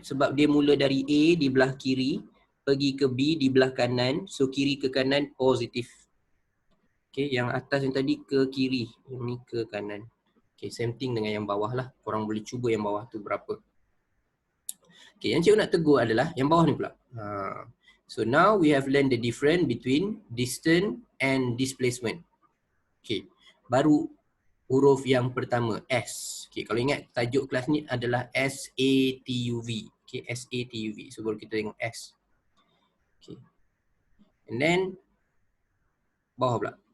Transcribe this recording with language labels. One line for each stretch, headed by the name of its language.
Malay: Sebab dia mula dari A di belah kiri, pergi ke B di belah kanan, so kiri ke kanan positif. Okay, yang atas yang tadi ke kiri, yang ni ke kanan. Okay,
English: same thing
Malay: dengan yang bawah lah. Korang boleh cuba yang bawah tu berapa. Okay, yang cikgu nak tegur adalah yang bawah ni pula.
English: So now we have learned the difference between distance and displacement.
Malay: Okay, baru huruf yang pertama, S. Okay, kalau ingat tajuk kelas ni adalah SATUV. Okay, SATUV. So baru kita tengok S. Okay.
English: And then
Malay: bawah pula.